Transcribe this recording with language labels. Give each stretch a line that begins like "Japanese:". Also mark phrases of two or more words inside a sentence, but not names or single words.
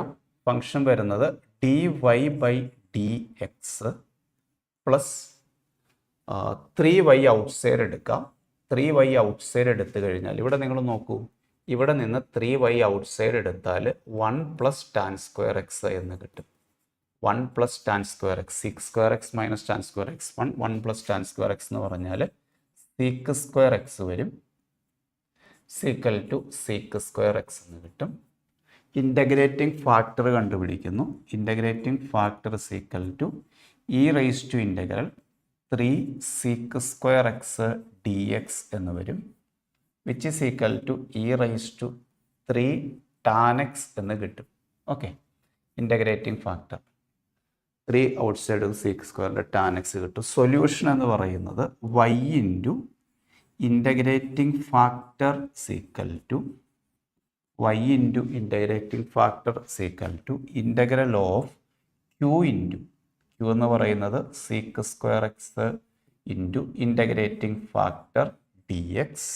English: ഫംഗ്ഷൻ വരുന്നത് dy/dx plus 3y outside എടുക്കാം. 3y outside
Malayalam: എടുത്തു കഴിഞ്ഞാൽ ഇവിടെ നിങ്ങൾ നോക്കൂ, ഇവിടെ നിന്ന്
English: 3y outside
Malayalam: എടുത്താൽ
English: 1 + tan square x
Malayalam: എന്ന് കിട്ടും.
English: 1 + tan square x, sec square x minus tan square x 1 + tan square x
Malayalam: എന്ന് പറഞ്ഞാൽ
English: sec square x വരും. sec square x
Malayalam: എന്ന് കിട്ടും.
English: integrating factor കണ്ടുപിടിക്കുന്നു. integrating factor e raised to integral 3 sec square x dx
Malayalam: എന്ന് വരും,
English: which is equal to e raised to 3 tan x
Malayalam: എന്ന് കിട്ടും.
English: okay, integrating factor 3 outside sec സ്ക്വയറിൻ്റെ tan x കിട്ടും. സൊല്യൂഷൻ
Malayalam: എന്ന് പറയുന്നത്
English: y into integrating factor equal to y into integrating factor equal to integral of q into q
Malayalam: എന്ന് പറയുന്നത്
English: sec square x into integrating factor d x.